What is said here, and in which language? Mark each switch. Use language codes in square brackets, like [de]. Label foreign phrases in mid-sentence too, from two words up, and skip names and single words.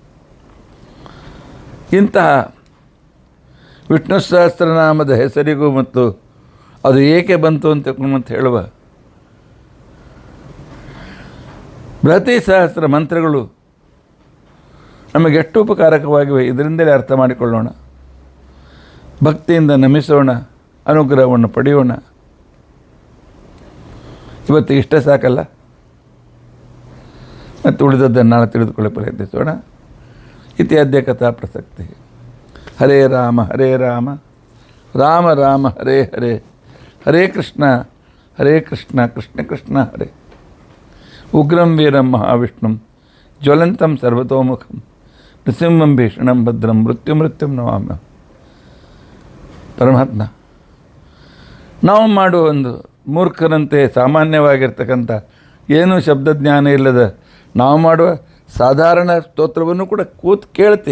[kn] ಇಂತಹ ವಿಷ್ಣು ಸಹಸ್ರನಾಮದ ಹೆಸರಿಗೂ ಮತ್ತು ಅದು ಏಕೆ ಬಂತು ಅಂತ ಹೇಳುವ ಬೃಹತಿ ಸಹಸ್ರ ಮಂತ್ರಗಳು ನಮಗೆ ಎಷ್ಟು ಉಪಕಾರಕವಾಗಿವೆ ಇದರಿಂದಲೇ ಅರ್ಥ ಮಾಡಿಕೊಳ್ಳೋಣ. ಭಕ್ತಿಯಿಂದ ನಮಿಸೋಣ, ಅನುಗ್ರಹವನ್ನು ಪಡೆಯೋಣ. ಇವತ್ತು ಇಷ್ಟೇ ಸಾಕಲ್ಲ, ಮತ್ತು ಉಳಿದದ್ದನ್ನು ನಾಳೆ ತಿಳಿದುಕೊಳ್ಳಿ ಪ್ರಯತ್ನಿಸೋಣ. [sa] ಇತ್ಯಾದ್ಯ ಕಥಾ ಪ್ರಸಕ್ತಿ. ಹರೇ ರಾಮ ರಾಮ ರಾಮ ಹರೇ ಹರೇ, ಹರೇ ಕೃಷ್ಣ ಕೃಷ್ಣ ಕೃಷ್ಣ ಹರೇ. ಉಗ್ರಂ ವೀರಂ ಮಹಾವಿಷ್ಣುಂ ಜ್ವಲಂತಂ ಸರ್ವತೋಮುಖಂ ನೃಸಿಂಹಂ ಭೀಷಣಂ ಭದ್ರಂ ಮೃತ್ಯುಂ ನಮಾಮ್ಯಹಂ. [kn] ಪರಮಾತ್ಮ ನಾವು ಮಾಡುವ ಒಂದು ಮೂರ್ಖರಂತೆ ಸಾಮಾನ್ಯವಾಗಿರ್ತಕ್ಕಂಥ ಏನೂ ಶಬ್ದಜ್ಞಾನ ಇಲ್ಲದ ನಾವು ಮಾಡುವ ಸಾಧಾರಣ ಸ್ತೋತ್ರವನ್ನು ಕೂಡ ಕೂತು ಕೇಳ್ತಿ.